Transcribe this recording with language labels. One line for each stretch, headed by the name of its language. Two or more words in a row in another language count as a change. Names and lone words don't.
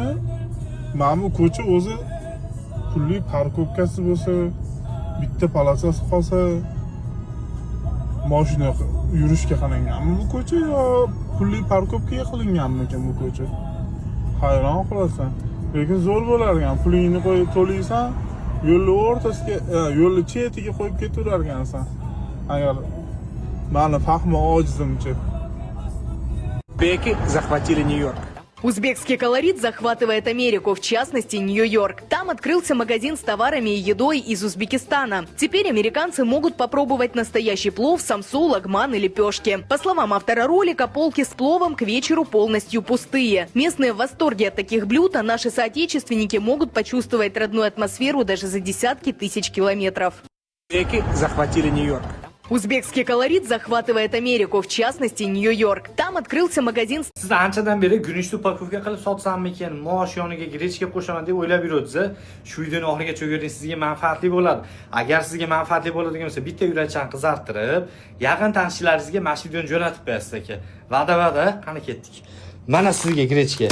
Uzbek: Mana bu ko'cha o'zi pulli parkovkasi bo'lsa, bitta polosasi qolsa, mashina yurishga qilinganmi bu ko'cha yo pulli parkovkaga qilinganmikan bu ko'cha? Hayron qolasan. Lekin zo'r bo'lar ekan, pulingni qo'yib to'laysan, yo'lni o'rtasiga, yo'lni chetiga qo'yib ketaverar ekansan. Agar mani fahmi ojizimcha.
Russian: Узбеки захватили Нью-Йорк. Узбекский колорит захватывает Америку, в частности Нью-Йорк. Там открылся магазин с товарами и едой из Узбекистана. Теперь американцы могут попробовать настоящий плов, самсу, лагман и лепешки. По словам автора ролика, полки с пловом к вечеру полностью пустые. Местные в восторге от таких блюд, а наши соотечественники могут почувствовать родную атмосферу даже за десятки тысяч километров. Узбеки захватили Нью-Йорк. Узбекский колорит захватывает Америку, в частности Нью-Йорк. Там открылся магазин.
Uzbek: Siz anchadan beri guruchni upakovka qilib sotsammikin, mosh yoniga grechka qo'shaman deb o'ylab yuribsiz. Shu videoni oxiriga cho'giring, sizga manfaatli bo'ladi. Agar sizga manfaatli bo'ladigan bo'lsa, bitta yurakchan qizartirib, yaqin tanishlaringizga mana shu videoni jo'natib qo'yasiz aka. Va'da, qani ketdik. Mana sizga grechka.